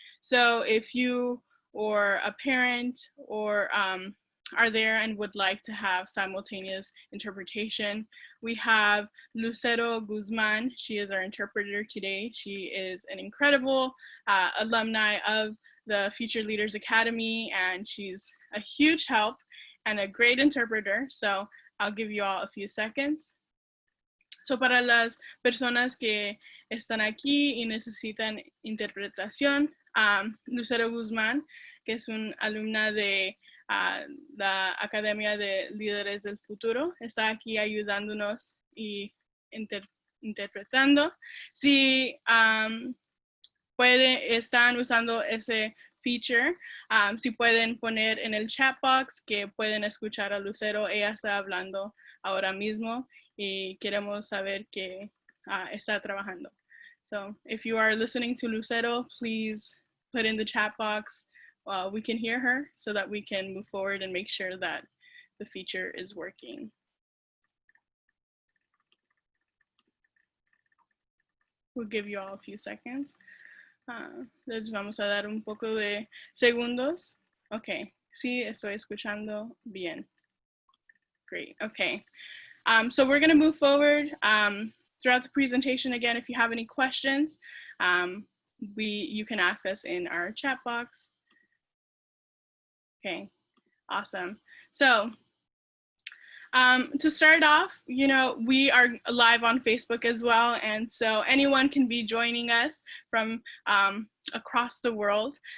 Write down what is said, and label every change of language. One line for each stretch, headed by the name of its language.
English: So if you or a parent or are there and would like to have simultaneous interpretation, we have Lucero Guzman. She is our interpreter today. She is an incredible alumni of the Future Leaders Academy, and she's a huge help and a great interpreter. So I'll give you all a few seconds.
Spanish: So para las personas que están aquí y necesitan interpretación, Lucero Guzmán, que es una alumna de la Academia de Líderes del Futuro, está aquí ayudándonos y interpretando. Si están usando ese feature, si pueden poner en el chat box que pueden escuchar a Lucero, ella está hablando ahora mismo y queremos saber que está trabajando.
English: So if you are listening to Lucero, please put in the chat box. We can hear her so that we can move forward and make sure that the feature is working. We'll give you all a few seconds.
Spanish: Les vamos a dar un poco de segundos. Okay, sí, estoy escuchando bien.
English: Great, okay. So we're gonna move forward throughout the presentation. Again, if you have any questions, you can ask us in our chat box. Okay, awesome. So to start off, we are live on Facebook as well, and so anyone can be joining us from across the world.